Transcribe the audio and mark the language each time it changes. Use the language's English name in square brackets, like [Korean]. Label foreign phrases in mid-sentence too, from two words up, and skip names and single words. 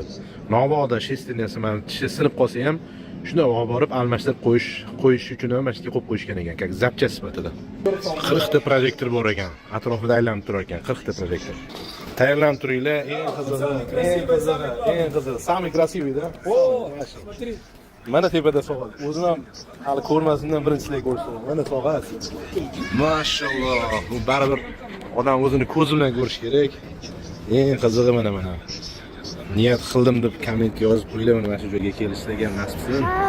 [Uzbek] Navoda shestiniyasi mana tishi sinib qolsa ham shuni olib borib almashtirib qo'yish uchun ham mana shunga qo'yib qo'yishgan ekan, как zapcha sifatida. 40 ta proyektor bor ekan, atrofida aylanib turar ekan, 40 ta proyektor. Tayyorlanib turinglar, eng qizig'i, [Russian] самый красивый да? О, смотри. [Uzbek] Mana tepada soat. O'zim ham hali ko'rmasimdan birinchilik ko'rdim. Mana soat. Mashalloh, bu baribir odam o'zini ko'zi bilan ko'rish kerak. Eng qizig'i mana. Niyat qildim deb kommentga yozib qo'yinglar, mana shu joyga kelishlarga ham nasib qilsin.